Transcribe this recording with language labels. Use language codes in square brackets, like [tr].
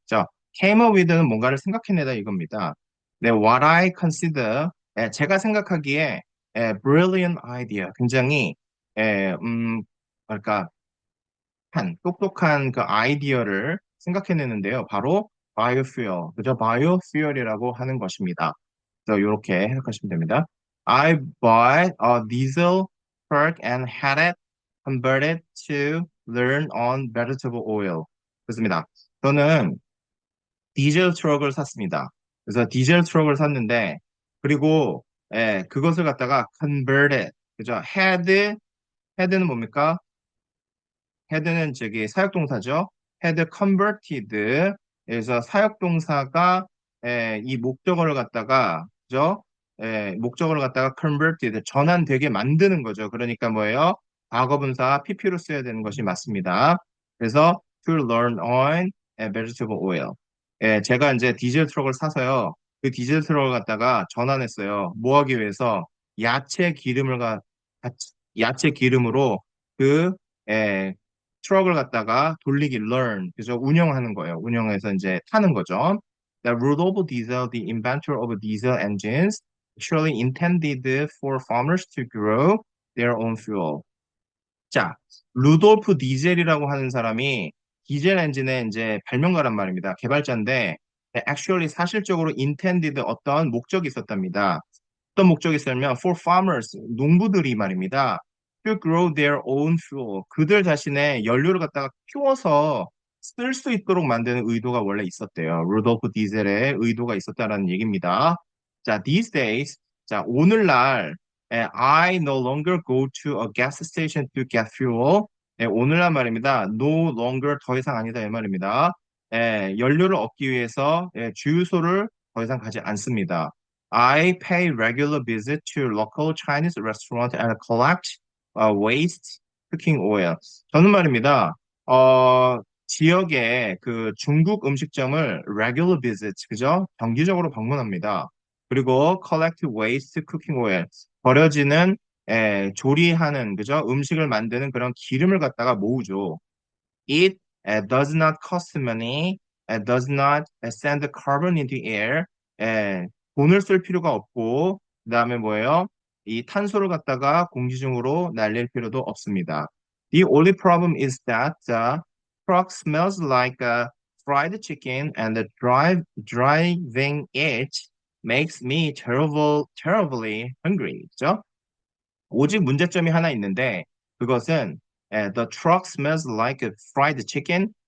[ko] 자, came up with는 뭔가를 생각해내다 이겁니다. 네, [en] what I consider [ko] 제가 생각하기에 [en] brilliant idea [ko] 굉장히 뭐랄까 똑똑한 그 아이디어를 생각해내는데요. 바로 biofuel, 그죠? biofuel이라고 하는 것입니다. 그래서 이렇게 해석하시면 됩니다. [en] I bought a diesel truck and had it converted to learn on vegetable oil. [ko] 그렇습니다. 저는 디젤 트럭을 샀습니다. 그래서 디젤 트럭을 샀는데 그리고 그것을 갖다가 converted, 그죠? had는 뭡니까? had는 저기 사역동사죠. [en] had converted. [ko] 그래서 사역동사가 이 목적어를 갖다가 그죠? 목적어를 갖다가 converted 전환되게 만드는 거죠. 그러니까 뭐예요? 과거분사 PP로 써야 되는 것이 맞습니다. 그래서 [en] to learn on vegetable oil. [ko] 제가 이제 디젤 트럭을 사서요. 그 디젤 트럭을 갖다가 전환했어요. 뭐 하기 위해서 야채 기름을 야채 기름으로 그 에, 트럭을 갖다가 돌리기 learn 그래서 운영하는 거예요. 운영해서 이제 타는 거죠. [en] The Rudolf Diesel, the inventor of diesel engines, actually intended for farmers to grow their own fuel. [ko] 자, 루돌프 디젤이라고 하는 사람이 디젤 엔진의 이제 발명가란 말입니다. 개발자인데, actually 사실적으로 intended 어떤 목적이 있었답니다. 어떤 목적이 있었냐면, [en] for farmers, [ko] 농부들이 말입니다. [en] To grow their own fuel. [ko] 그들 자신의 연료를 갖다가 키워서 쓸 수 있도록 만드는 의도가 원래 있었대요. 루돌프 디젤의 의도가 있었다라는 얘기입니다. [en] 자, these days, 자, [ko] 오늘날 [en] I no longer go to a gas station to get fuel. [ko] 오늘날 말입니다. [en] No longer [ko] 더 이상 아니다 이 말입니다. 연료를 얻기 위해서 주유소를 더 이상 가지 않습니다. [en] I pay regular visit to local Chinese restaurant and collect waste cooking oil. [ko] 저는 말입니다. 지역의 그 중국 음식점을 [en] regular visit, [ko] 그죠? 정기적으로 방문합니다. 그리고 [en] collect waste cooking oil. [ko] 버려지는 조리하는 그죠? 음식을 만드는 그런 기름을 갖다가 모으죠. [en] It does not cost money, does not send carbon into air. [ko] 에, 돈을 쓸 필요가 없고 그다음에 뭐예요? 이 탄소를 갖다가 공기 중으로 날릴 필요도 없습니다. [en] The only problem is that the truck smells like fried chicken and driving it makes me terribly hungry. [ko] 그죠? 오직 문제점이 하나 있는데 그것은 [en] the truck smells like a fried chicken.